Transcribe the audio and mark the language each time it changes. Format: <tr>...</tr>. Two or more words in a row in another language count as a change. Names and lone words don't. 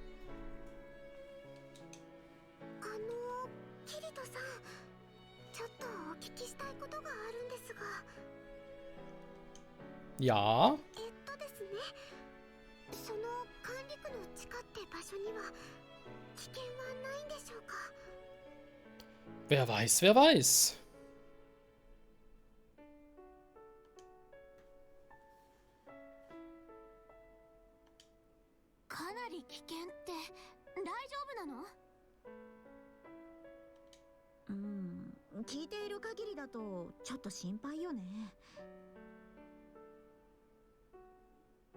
<ja>キリトさん、ちょっとお聞きしたいことがあるんですが。</ja> <de>Ja.</de> <ja>ですね。その管理区の地下って場所には危険はないんでしょうか。</ja> <de>Wer weiß, wer weiß.</de> <ja>かなり危険って大丈夫なの？聞いている限りだとちょっと心配よね。</ja>